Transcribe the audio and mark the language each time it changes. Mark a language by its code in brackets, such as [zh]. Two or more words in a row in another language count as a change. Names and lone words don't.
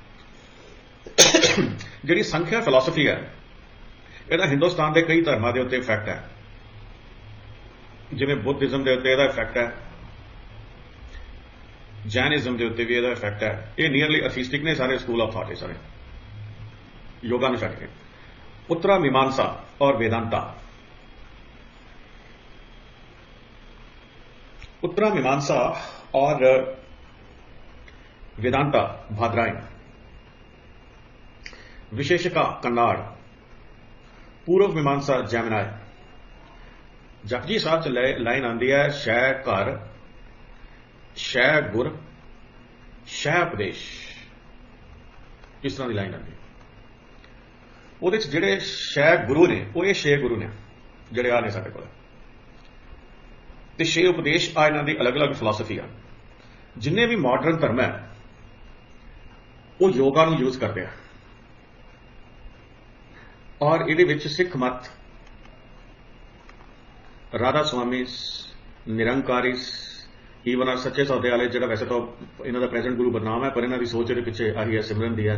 [pa] ਜਿਹੜੀ ਸੰਖਿਆ ਫਿਲਾਸਫੀ ਹੈ ਇਹਦਾ ਹਿੰਦੁਸਤਾਨ ਦੇ ਕਈ ਧਰਮਾਂ ਦੇ ਉੱਤੇ ਇਫੈਕਟ ਹੈ, ਜਿਵੇਂ ਬੁੱਧਿਜ਼ਮ ਦੇ ਉੱਤੇ ਇਹਦਾ ਇਫੈਕਟ ਹੈ, ਜੈਨਿਜ਼ਮ ਦੇ ਉੱਤੇ ਵੀ ਇਹਦਾ ਇਫੈਕਟ ਹੈ। ਇਹ [en] nearly atheistic [pa] ਨੇ ਸਾਰੇ [en] school of thought, [pa] ਇਹ ਸਾਰੇ ਯੋਗਾ ਨੂੰ ਛੱਡ ਕੇ। ਉੱਤਰਾ ਮੀਮਾਂਸਾ ਔਰ ਵੇਦਾਂਤਾ। [hi] उत्तरा मीमांसा और वेदांता भाद्रायण। विशेषिका कन्नाड़। पूर्व मीमांसा जैमिनाय। जपजी साहब च लाइन आती है, शह घर, शह गुर, शह उपदेश, इस तरह की लाइन आती। [pa] ਉਹਦੇ ਚ ਜਿਹੜੇ ਸ਼ੈ ਗੁਰੂ ਨੇ ਉਹ ਇਹ 6 ਗੁਰੂ ਨੇ ਜਿਹੜੇ ਆ ਨੇ ਸਾਡੇ ਕੋਲ, ਤੇ 6 ਉਪਦੇਸ਼ ਆ ਇਹਨਾਂ ਦੀ ਅਲੱਗ-ਅਲੱਗ ਫਿਲਾਸਫੀ ਆ। ਜਿੰਨੇ ਵੀ ਮਾਡਰਨ ਧਰਮ ਹੈ ਉਹ ਯੋਗਾ ਨੂੰ ਯੂਜ਼ ਕਰਦੇ ਆ, ਔਰ ਇਹਦੇ ਵਿੱਚ ਸਿੱਖ ਮਤ, ਰਾਧਾ ਸੁਆਮੀ, ਨਿਰੰਕਾਰੀ ਈਵਨ ਆ ਸੱਚੇ ਸੌਦੇ ਵਾਲੇ, ਜਿਹੜਾ ਵੈਸੇ ਤਾਂ ਇਹਨਾਂ ਦਾ ਪ੍ਰੈਜ਼ੈਂਟ ਗੁਰੂ ਬਦਨਾਮ ਹੈ, ਪਰ ਇਹਨਾਂ ਦੀ ਸੋਚ ਇਹਦੇ ਪਿੱਛੇ ਆਹੀ ਹੈ, ਸਿਮਰਨ ਦੀ ਹੈ।